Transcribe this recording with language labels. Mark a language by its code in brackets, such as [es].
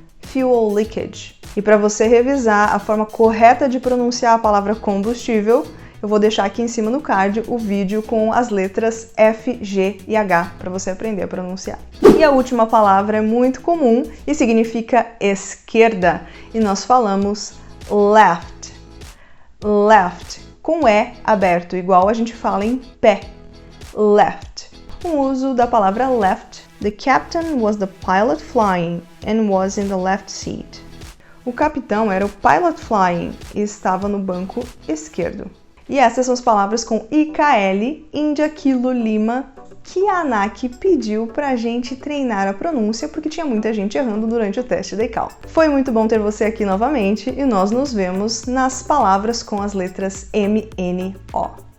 [en] Fuel leakage. [pt] E para você revisar a forma correta de pronunciar a palavra combustível, eu vou deixar aqui em cima no card o vídeo com as letras F, G e H para você aprender a pronunciar. E a última palavra é muito comum e significa esquerda. E nós falamos left. Left, com E aberto, igual a gente fala em pé. Left. O uso da palavra left. [en] The captain was the pilot flying and was in the left seat. [pt] O capitão era o pilot flying e estava no banco esquerdo. E essas são as palavras com IKL, Índia, Kilo, Lima, que a ANAC pediu pra gente treinar a pronúncia porque tinha muita gente errando durante o teste da ECAL. Foi muito bom ter você aqui novamente e nós nos vemos nas palavras com as letras M, N, O.